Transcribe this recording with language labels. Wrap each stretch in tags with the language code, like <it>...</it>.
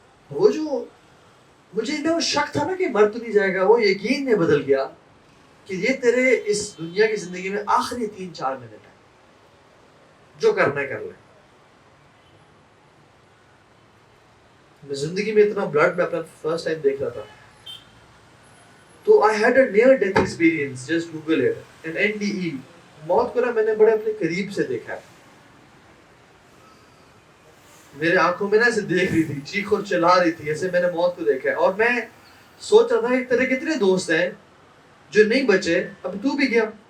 <ur>وہ جو مجھے اتنا شک تھا نا کہ مر تو نہیں جائے گا, وہ یقین میں بدل گیا کہ یہ تیرے اس دنیا کی زندگی میں آخری 3-4 منٹ ہے, جو کرنا ہے کر لیں. میں زندگی میں اتنا بلڈ میں اپنا فرسٹ ٹائم دیکھ رہا تھا. تو</ur> <en>I had a near death experience, just Google it, an NDE.</en> <ur>موت کو نا میں نے بڑے اپنے قریب سے دیکھا ہے. میرے آنکھوں میں نا ایسے دیکھ رہی تھی, چیخ اور چلا رہی تھی, ایسے میں نے موت کو دیکھا ہے. اور میں سوچ رہا تھا ایک طرح کتنے دوست ہیں جو نہیں بچے, اب تو بھی گیا.</ur>